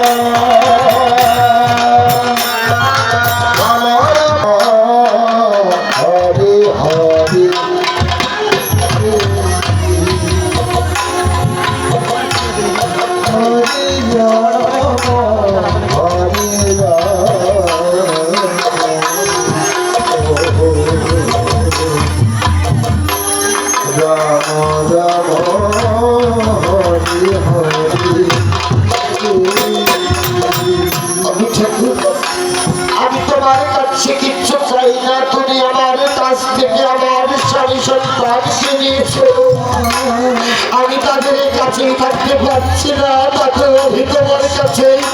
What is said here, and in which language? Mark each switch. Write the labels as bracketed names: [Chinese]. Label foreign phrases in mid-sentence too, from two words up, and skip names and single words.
[Sanskrit] রাম রাম হরে হরে হরে রাম হরে রাম রাম হরে হরে [Bangla] আমি তোমার কাছে কিচ্ছু চাই না তুমি আমার কাছ থেকে আমার স্বামী সন্তানকে নিয়েছো আমি তাদের কাছেই থাকতে পারছি না তাদের তোমার কাছে